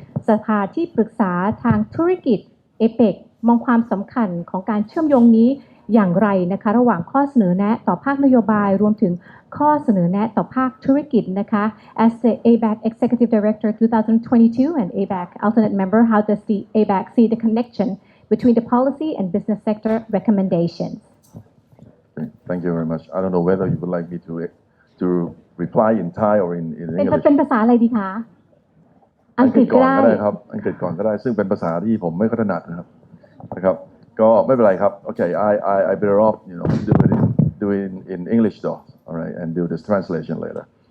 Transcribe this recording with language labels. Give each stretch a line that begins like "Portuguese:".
Thai: สภาที่ปรึกษาทางธุรกิจ APEC มองความสำคัญของการเชื่อมโยงนี้อย่างไรนะคะระหว่างข้อเสนอแนะต่อภาคนโยบายรวมถึงข้อเสนอแนะต่อภาคธุรกิจนะคะ
English: As the ABAC Executive Director 2022 and ABAC Alternate Member how does the ABAC see the connection between the policy and business sector recommendations? Thank you very much. I don't know whether you would like me to reply in Thai or in English.
Thai: เป็นภาษาอะไรดีคะอังกฤษก็ได้ ครับอังกฤษก่อนก็ได้ซึ่งเป็นภาษาที่ผมไม่ค่อยถนัดนะครับก็ไม่เป็นไรครับ
English: Okay, I better off do it in English though, all right, and do this translation later.